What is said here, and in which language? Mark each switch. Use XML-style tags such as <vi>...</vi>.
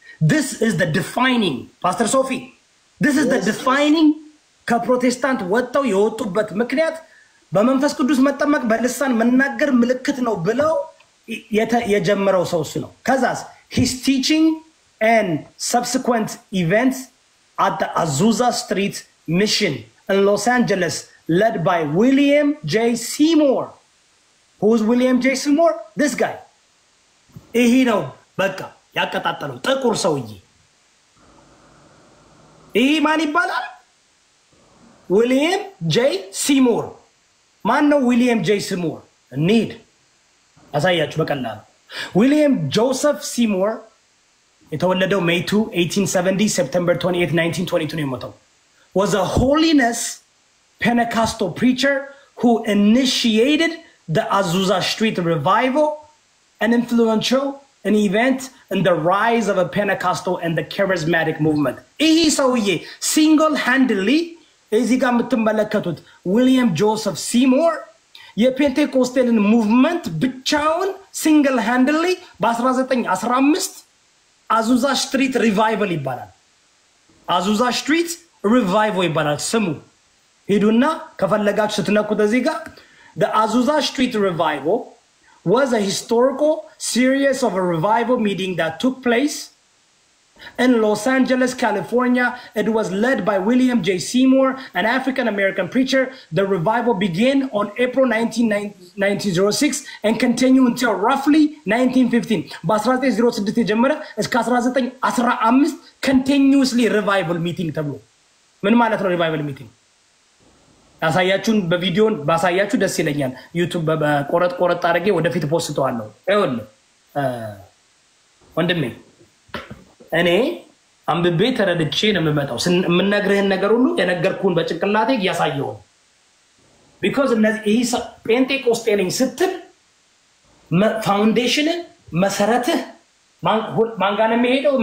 <en>This is the defining,</en> <am>Pastor Sophie, this is the defining ከፕሮቴስታንት ወጥተው የወጡበት ምክንያት በመንፈስ ቅዱስ መጠመቅ በልሳን መናገር ምልክት ነው ብለው የጀመረው ሰው እሱ ነው። ከዛስ</am> <en>his teaching and subsequent events at the Azusa Street Mission in Los Angeles led by William J. Seymour. Who's William J. Seymour? This guy.</en> <am>ይሄ ነው በቃ ያቀጣጠለው ጥቁር ሰውዬ። ይሄ ማን ይባላል? William J. Seymour. ማን ነው William J.</am> <en>Seymour?</en> <am>need አሳያችሁ በቀላሉ William Joseph Seymour የተወለደው May 2, 1870, September 28, 1922 ነው የሞተው.</am> <en>Was a holiness Pentecostal preacher who initiated the Azusa Street revival, an influential an event in the rise of a Pentecostal and the charismatic movement.</en> <am>ይሄ ሰውዬ single-handedly እዚህ ጋር የምትመለከቱት ዊሊያም ጆሴፍ ሲሞር የፔንቴኮስቴልን ሙቭመንት ብቻውን single-handedly በ1915 አዙዛ ስትሪት ሪቫይቫል ይባላል። አዙዛ ስትሪት ሪቫይቫል ይባላል ስሙ። ሄዱና ከፈለጋችሁ ስትነኩት እዚህ ጋር</am> <en>the Azusa Street revival was a historical series of a revival meeting that took place in Los Angeles, California. It was led by William J. Seymour, an African-American preacher. The revival began on April 1906 and continued until roughly 1915.</en> <am>በ1906 የጀመረ እስከ 1915</am> <en>continuously revival meeting</en> <am>ተብሎ ምን ማለት ነው revival meeting? ያሳያችሁን በቪዲዮን ባሳያችሁ ደስ ይለኛል። ዩቲዩብ በቆረጥ አድርጌ ወደፊት ፖስተዋለሁ። ይኸውልህ ወንድሜ እኔ አንብቤ ተረድቼ ነው የምመጣው። የምነግርህን ነገር ሁሉ የነገርኩህን በጭንቅላቴ እያሳየሁ because እነዚህ ፔንቴኮስቴ ነኝ ስትል ፋውንዴሽን መሰረትህ ማን ጋር ነው የሚሄደው?</am>